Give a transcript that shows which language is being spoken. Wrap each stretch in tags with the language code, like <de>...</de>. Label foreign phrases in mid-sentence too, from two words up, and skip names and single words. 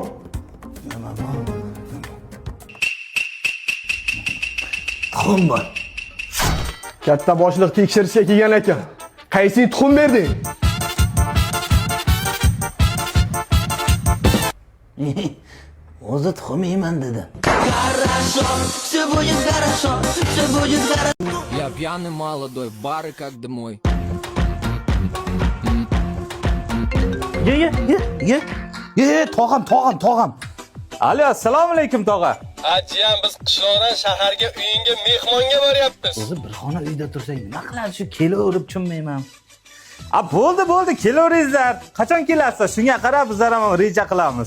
<uz>Nima bor? Tuxum bor. Katta boshliq tekshirishga kelgan ekan. Qaysi tuxum berding? O'zi tuxum yeyman dedi.</uz> <ru>Я пьяный молодой, бары как домой.</ru> <uz>Ye, tog'am. Alo, assalomu alaykum tog'a. Ajiyam, biz qishloqdan shaharga uyingga mehmonga boryapmiz. O'zi bir xona uyda tursak nima qiladi shu kelaverib tushunmayman. Bo'ldi, kelaveringizlar. Qachon kelasizlar? Shunga qarab bizlar ham reja qilamiz.</uz>